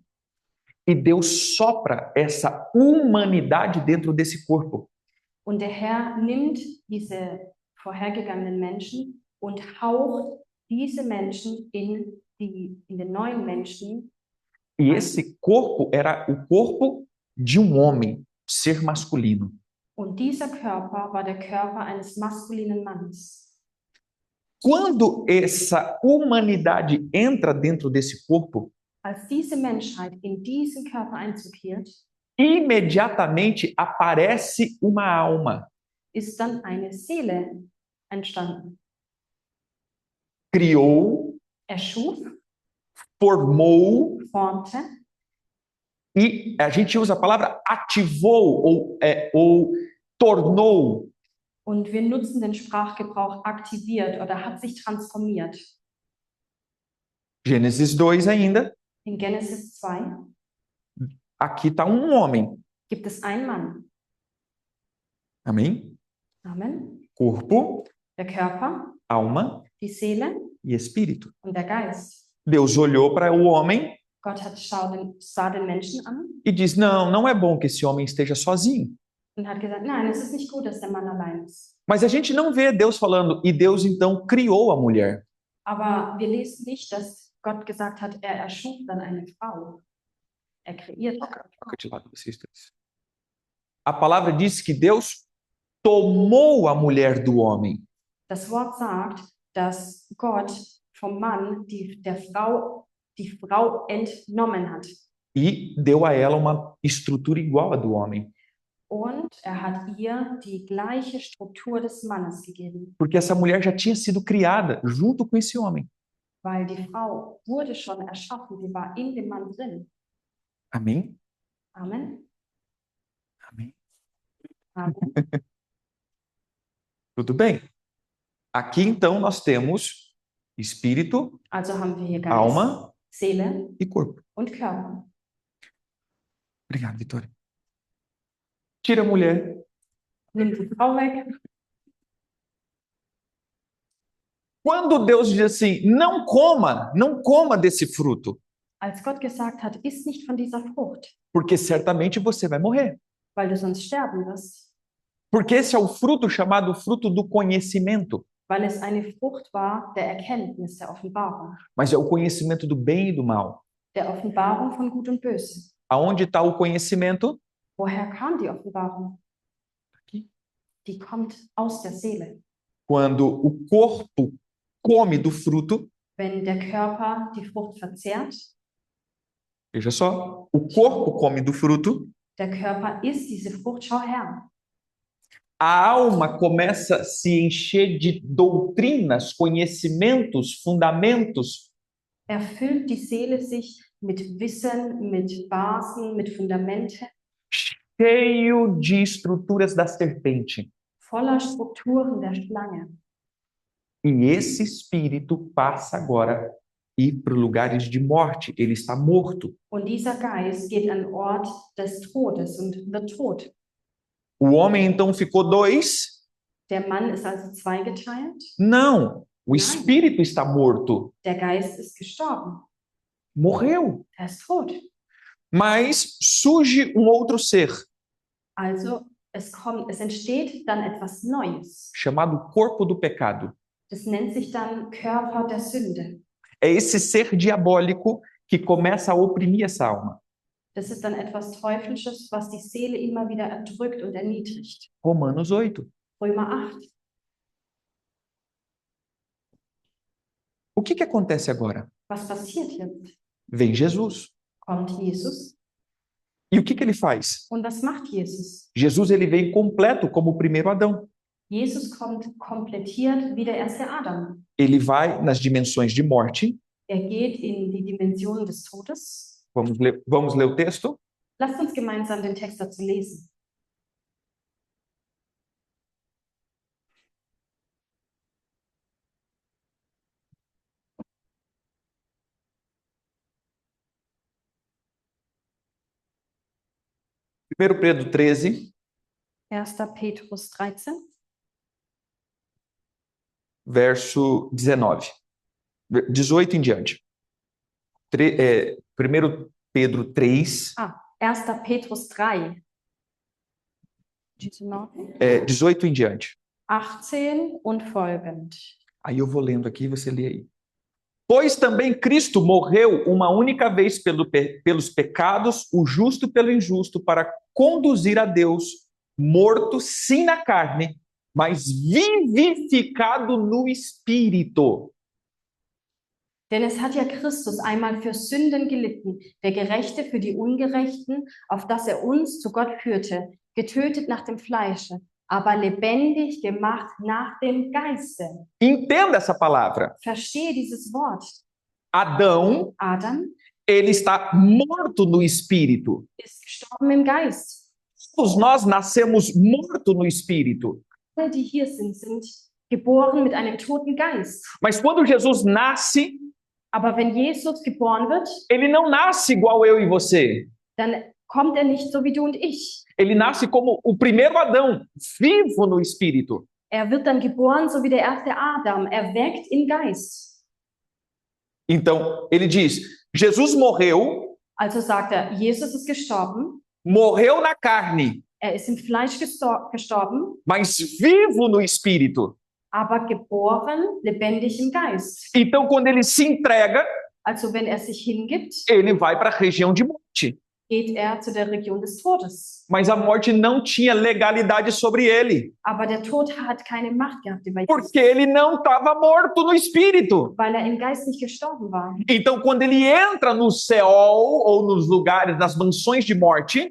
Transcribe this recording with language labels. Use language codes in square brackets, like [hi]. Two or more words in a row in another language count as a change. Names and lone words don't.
[pt] E Deus sopra essa humanidade dentro desse corpo. [de] Und der Herr nimmt diese vorhergegangenen Menschen und haucht diese Menschen in den neuen Menschen. [pt] E esse corpo era o corpo de um homem, ser masculino. [de] Und dieser Körper war der Körper eines maskulinen Mannes. [pt] Quando essa humanidade entra dentro desse corpo, [de] Als diese Menschheit in diesen Körper Einzug hielt, [pt] imediatamente aparece uma alma. [de] ist dann eine Seele entstanden. [pt] Criou, [de] Erschuf, [pt] formou, [de] formte [pt] e a gente usa a palavra ativou ou tornou. [de] und wir nutzen den Sprachgebrauch aktiviert oder hat sich transformiert. [pt] Gênesis 2 ainda. [de] In Genesis 2 [pt] Aqui está um homem. [de] gibt es einen Mann. [pt] Amém? [de] Amen. [pt] Corpo, [de] Der Körper, [pt] alma [de] die Seele [pt] e espírito. [de] und der Geist. [pt] Deus olhou para o homem [de] Gott sah den Menschen an [pt] e diz: não é bom que esse homem esteja sozinho. [de] und hat gesagt, nein, es ist nicht gut, dass der Mann allein ist. [pt] Mas a gente não vê Deus falando, e Deus então criou a mulher. [de] Aber wir lesen nicht, dass Gott gesagt hat, er erschuf dann eine Frau. Er kreiert. [pt] Toca de lado vocês dois. A palavra diz que Deus tomou a mulher do homem. [de] Das Wort sagt, dass Gott vom Mann die Frau entnommen hat. [pt] E deu a ela uma estrutura igual à do homem. [de] Und er hat ihr die gleiche Struktur des Mannes gegeben. [pt] Porque essa mulher já tinha sido criada junto com esse homem. [de] Weil die Frau wurde schon erschaffen, sie war in dem Mann drin. [pt] Amém? [de] Amen. [pt] Amém. [de] Amen. [pt] Tudo bem. Aqui então nós temos espírito, [de] Also haben wir hier Geist, [pt] alma [de] Seele [pt] e corpo. [de] und Körper. [pt] Obrigado, Vitória. Tira a mulher. [de] Nimm die Frau weg. [pt] Quando Deus diz assim, não coma desse fruto, [de] Als Gott gesagt hat, iss nicht von dieser Frucht, [pt] porque certamente você vai morrer. [de] weil du sonst sterben wirst. [pt] Porque esse é o fruto chamado fruto do conhecimento. [de] Weil es eine Frucht war der Erkenntnis, der Offenbarung. [pt] Mas é o conhecimento do bem e do mal. [de] Der Offenbarung von Gut und Böse. [pt] Aonde está o conhecimento? [de] Woher kam die Offenbarung? [pt] Aqui. [de] Die kommt aus der Seele. [pt] Quando o corpo come do fruto, [de] Wenn der Körper die Frucht verzehrt, [pt] veja só, o corpo come do fruto, [de] der Körper isst diese Frucht, schau her. [pt] a alma começa a se encher de doutrinas, conhecimentos, fundamentos, [de] Erfüllt die Seele sich mit Wissen, mit Basen, mit Fundamente, [pt] cheio de estruturas da serpente. [de] voller Strukturen der Schlange. [pt] E esse espírito passa agora a ir para lugares de morte. Ele está morto. [de] Und dieser Geist geht an den Ort des Todes und wird tot. [pt] O homem então ficou dois? [de] Der Mann ist also zweigeteilt. [pt] Não. O [de] Nein. [pt] espírito está morto. [de] Der Geist ist gestorben. [pt] Morreu. [de] Er ist tot. [pt] Mas surge um outro ser, [de] Also es entsteht dann etwas Neues. [pt] chamado corpo do pecado. [de] Das nennt sich dann Körper der Sünde. [pt] É esse ser diabólico que começa a oprimir essa alma. [de] Das ist dann etwas Teuflisches, was die Seele immer wieder erdrückt und erniedrigt. [pt] Romanos 8. [de] Römer 8. [pt] O que acontece agora? [de] Was passiert jetzt? [pt] Vem Jesus. [de] Kommt Jesus. [pt] E o que ele faz? [de] Und was macht Jesus? [pt] Jesus ele vem completo como o primeiro Adão. [de] Jesus kommt komplettiert wie der erste Adam. [pt] Ele vai nas dimensões de morte. [de] Er geht in die Dimension des Todes. [pt] Vamos ler o texto? [de] Lasst uns gemeinsam den Text dazu lesen. [pt] Primeiro Pedro 13, [de] 1. Petrus 13, [pt] verso 19. 18 em diante. 1 Pedro 3, [de] 1. Petrus 3, 19, [pt] 18 em diante. [de] 18 und folgend. [pt] Aí eu vou lendo aqui e você lê aí. Pois também Cristo morreu uma única vez pelos pecados, o justo pelo injusto, para conduzir a Deus, morto sim na carne, mas vivificado no Espírito. [de] Denn es hat ja Christus einmal für Sünden gelitten, der Gerechte für die Ungerechten, auf dass er uns zu Gott führte, getötet nach dem Fleische, aber lebendig gemacht nach dem Geiste. [pt] Entenda essa palavra. [de] Verstehe dieses Wort. [pt] Adão, [de] Adam [pt] ele está morto no Espírito. [de] ist gestorben im Geist. [pt] Todos nós nascemos morto no Espírito. [de] Alle, die hier sind geboren mit einem toten Geist. [pt] Mas quando Jesus nasce, [de] Aber wenn Jesus geboren wird, [pt] ele não nasce igual eu e você. [de] dann kommt er nicht so wie du und ich. [pt] Ele nasce como o primeiro Adão, vivo no Espírito. [de] Er wird dann geboren, so wie der erste Adam, erweckt im Geist. [pt] Então, ele diz, Jesus morreu, [de] Also sagt er, Jesus ist gestorben, [pt] morreu na carne, [de] er ist im Fleisch gestorben, [pt] mas vivo no Espírito. [de] aber geboren, lebendig im Geist. [pt] Então, quando ele se entrega, [de] Also wenn er sich hingibt, [pt] ele vai para a região de morte. [de] geht er zu der Region des Todes. [pt] Mas a morte não tinha legalidade sobre ele, [de] Aber der Tod hat keine Macht gehabt über Jesus, [pt] porque ele não estava morto no Espírito. [de] weil er im Geist nicht gestorben war. [pt] Então, quando ele entra no Seol, ou nos lugares, nas mansões de morte,